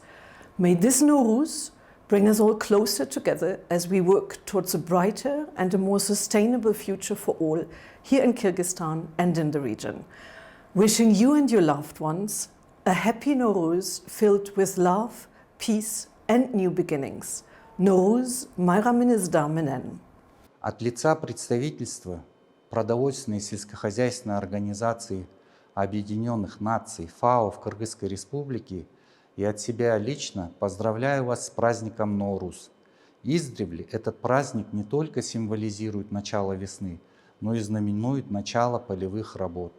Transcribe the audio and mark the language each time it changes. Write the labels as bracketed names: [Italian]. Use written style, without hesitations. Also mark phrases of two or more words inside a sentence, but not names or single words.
[English] May this Nowruz bring us all closer together as we work towards a brighter and a more sustainable future for all here in Kyrgyzstan and in the region. Wishing you and your loved ones a happy Nowruz filled with love, peace, and new beginnings. [Kyrgyz] Nowruz, майрамыңыздар менен. [Russian] От лица представительства продовольственной и сельскохозяйственной организации Объединенных Наций ФАО в Кыргызской Республике и от себя лично поздравляю вас с праздником Нооруз. Издревле этот праздник не только символизирует начало весны, но и знаменует начало полевых работ.